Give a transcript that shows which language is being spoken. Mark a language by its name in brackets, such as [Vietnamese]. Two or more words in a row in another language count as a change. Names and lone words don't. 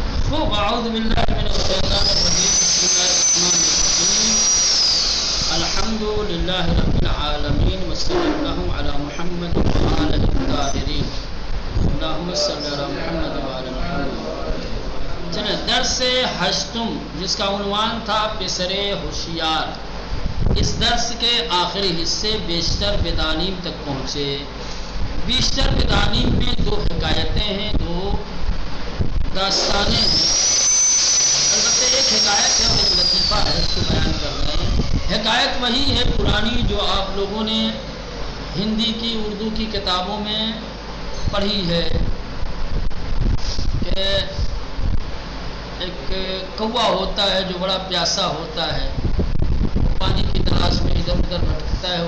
[Arabic] خوب اعوذ باللہ من الشیطان الرجیم بسم اللہ الرحمن الرحیم الحمد للہ رب العالمین وصلی اللہ علی محمد وآلہ الطاہرین اللہم صلی علی محمد وآلہ محمد. [Urdu] چلیں درس ہشتم جس کا عنوان تھا پسر ہوشیار. اس درس کے آخری حصے بیشتر بدانیم تک پہنچے. بیشتر بدانیم میں دو حکایتیں ہیں، دو داستانیں ہیں. البتہ ایک حکایت ہے اور ایک لطیفہ ہے، اس کو بیان کر رہے ہیں. حکایت وہی ہے پرانی جو آپ لوگوں نے ہندی کی اردو کی کتابوں میں پڑھی ہے کہ ایک کوا ہوتا ہے جو بڑا پیاسا ہوتا ہے، پانی کی تلاش میں ادھر ادھر بھٹکتا ہے.